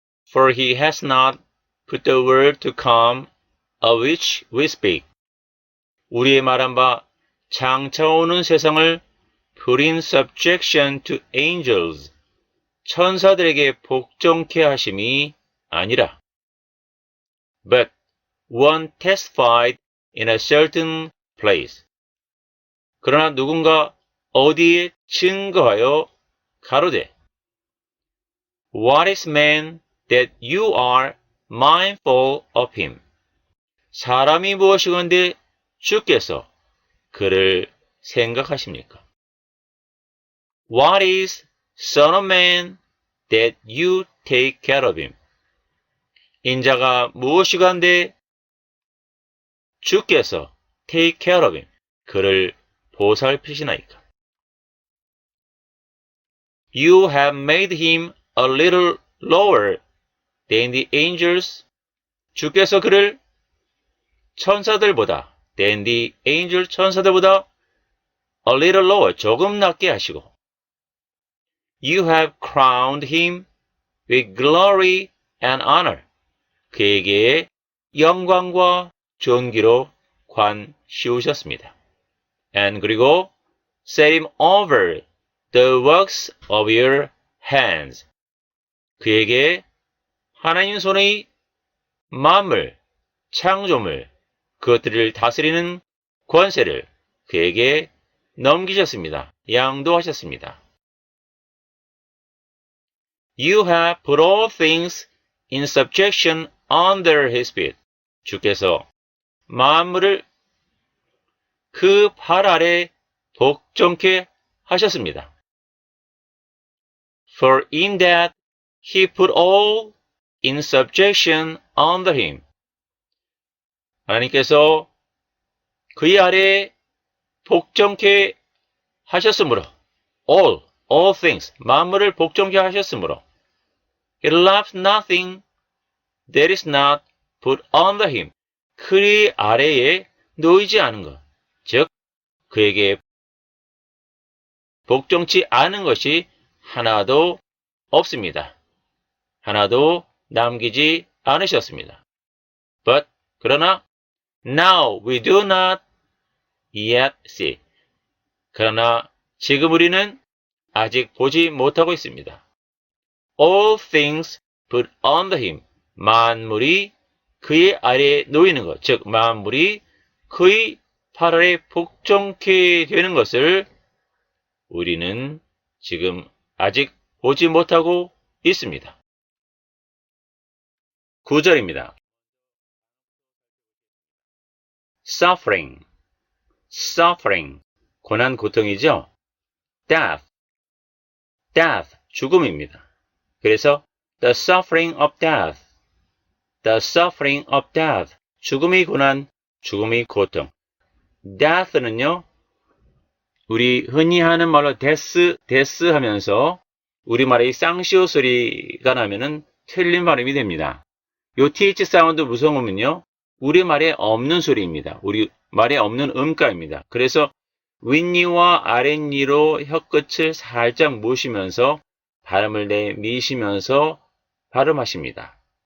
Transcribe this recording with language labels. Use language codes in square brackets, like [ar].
[en] For he has not put the world to come of which we speak. [ko] 우리의 말한 바 장차오는 세상을 [en] put in subjection to angels. [ko] 천사들에게 복종케 하심이 아니라 [en] but one testified in a certain place. [ko] 그러나 누군가 어디에 증거하여 가로되 [en] What is man that you are mindful of him? [ko] 사람이 무엇이건데 주께서 그를 생각하십니까? [en] What is son of man that you take care of him? [ko] 인자가 무엇이간데 주께서 [en] take care of him, [ko] 그를 보살피시나이까? [en] You have made him a little lower than the angels. [ko] 주께서 그를 천사들보다 [en] than the angel [ko] 천사들보다 [en] a little lower [ko] 조금 낮게 하시고 [en] You have crowned him with glory and honor. [ko] 그에게 영광과 존귀로 관 씌우셨습니다. [en] And [ko] 그리고 [en] set him over the works of your hands. [ko] 그에게 하나님 손의 만물, 창조물, 그것들을 다스리는 권세를 그에게 넘기셨습니다. 양도하셨습니다. [en] You have put all things in subjection under his feet. [ko] 주께서 만물을 그 발 아래 복종케 하셨습니다. [en] For in that he put all in subjection under him. [ko] 하나님께서 그의 아래 복종케 하셨으므로 [en] all, all things, [ko] 만물을 복종케 하셨으므로. [en] He loves nothing that is not put under him. [ko] 그의 아래에 놓이지 않은 것. 즉, 그에게 복종치 않은 것이 하나도 없습니다. 하나도 남기지 않으셨습니다. [en] But, [ko] 그러나, [en] now we do not yet see. [ko] 그러나 지금 우리는 아직 보지 못하고 있습니다. [en] All things put under him. [ko] 만물이 그의 아래에 놓이는 것, 즉 만물이 그의 팔 아래 복종케 되는 것을 우리는 지금 아직 보지 못하고 있습니다. 9절입니다. [en] Suffering, suffering, [ko] 고난 고통이죠. [en] Death, death, [ko] 죽음입니다. 그래서 [en] the suffering of death, the suffering of death, [ko] 죽음의 고난, 죽음의 고통. death는요, 우리 흔히 하는 말로 death 하면서 우리말의 쌍시오 소리가 나면은 틀린 발음이 됩니다. 요 th 사운드 무성음은요, 우리말에 없는 소리입니다. 우리말에 없는 음가입니다. 그래서 윗니와 아랫니로 혀끝을 살짝 모시면서 발음을 내미시면서 발음하십니다.